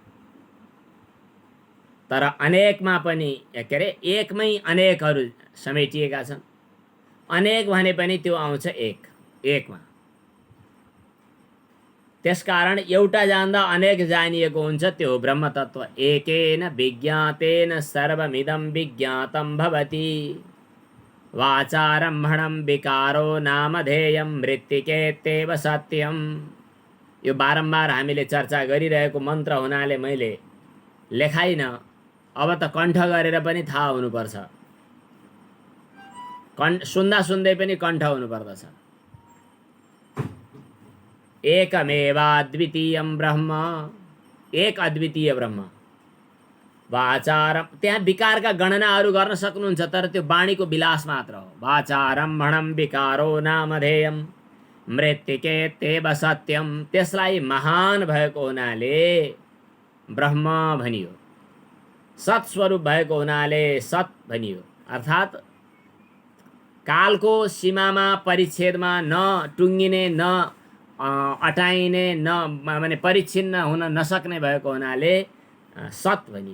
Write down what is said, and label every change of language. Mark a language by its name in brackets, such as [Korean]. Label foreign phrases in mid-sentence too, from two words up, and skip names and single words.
[Nepali] तर अनेकमा पनि के अरे, 1 मै अनेकहरू समेटिएका छन्। अनेक भने पनि त्यो आउँछ 1 मा। त्यसकारण एउटा जान्दा अनेक जानिएको हुन्छ, त्यो ब्रह्म तत्व। [Sanskrit] एकेन विज्ञातेन सर्वमिदं विज्ञातं भवति। वाचारम्भणं विकारो नामधेयं मृत्तिकेत्येव सत्यम। [Nepali] यो बारम्बार हामीले चर्चा गरिरहेको मन्त्र हुनाले मैले लेखाइन। अब त कण्ठ गरेर पनि थाहा हुनुपर्छ। सुन्दा सुन्दै पनि कण्ठ हुनुपर्दछ। [Sanskrit] एकमेवाद्वितीयं ब्रह्म, एक अद्वितीय ब्रह्म। [Nepali] वाचारम, त्यहाँ विकारका गणनाहरू गर्न सक्नुहुन्छ, तर त्यो वाणीको विलास मात्र हो। [Sanskrit] वाचारम्भणं विकारो नामधेयं मृत्तिकेत्येव सत्यम। [Nepali] त्यसलाई महान भएको हुनाले ब्रह्म भनियो। सत्स्वरूप भएको हुनाले सत भनियो। अर्थात् कालको सीमामा परिच्छेदमा न टुङ्गिने, न अटाइने, न माने परिच्छिन्न हुन नसक्ने भएको हुनाले सत भनियो।